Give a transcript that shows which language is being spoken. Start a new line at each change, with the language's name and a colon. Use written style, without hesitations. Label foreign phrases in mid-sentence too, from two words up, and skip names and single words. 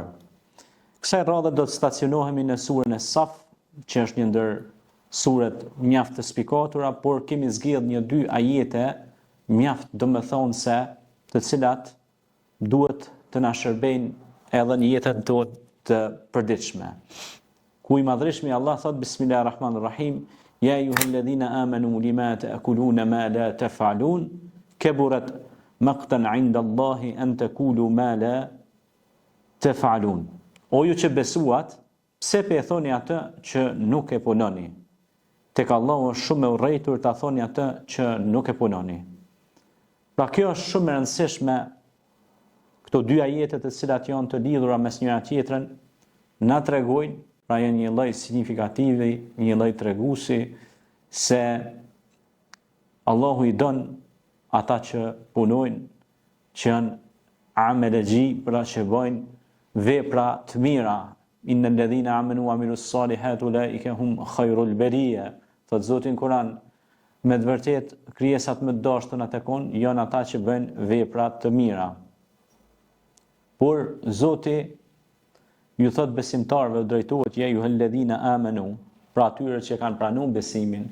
Albanian: Kësaj radhe do të stacionohemi në surën e Saf, që është një ndër suret mjaft të spikatura, por kemi zgjedhur 2 ajete mjaft domethënëse, të cilat duhet të na shërbejnë edhe në jetën tonë të përditshme. Ku i madhreshmi Allah thot
Arabic: بسم الله الرحمن الرحيم، يا أيها الذين آمنوا لم تقولون ما لا تفعلون، كبر مقتا عند الله أن تقولوا ما لا تفعلون.
Albanian: O ju që besuat, pse pe thoni atë që nuk e punoni? Tek Allahu është shumë e urrëtur ta thoni atë që nuk e punoni. Pra kjo është shumë e rëndësishme, këto 2 ajete të cilat janë të lidhura mes njëra tjetrën, na tregojnë, pra janë një lloj signifikativi, një lloj treguesi se Allahu i don ata që punojnë, që janë amelëgji, pra që bëjnë vepra të mira.
Arabic: إن الذين آمنوا وعملوا الصالحات أولئك هم خير البرية.
Albanian: Thot Zoti në Kur'an, me të vërtet krijesat më të dashtuna tek unë janë ata që bëjnë vepra të mira. Por Zoti ju thot besimtarëve, drejtohet
Arabic: يا أيها الذين آمنوا,
Albanian: pra atyre që kanë pranuar besimin.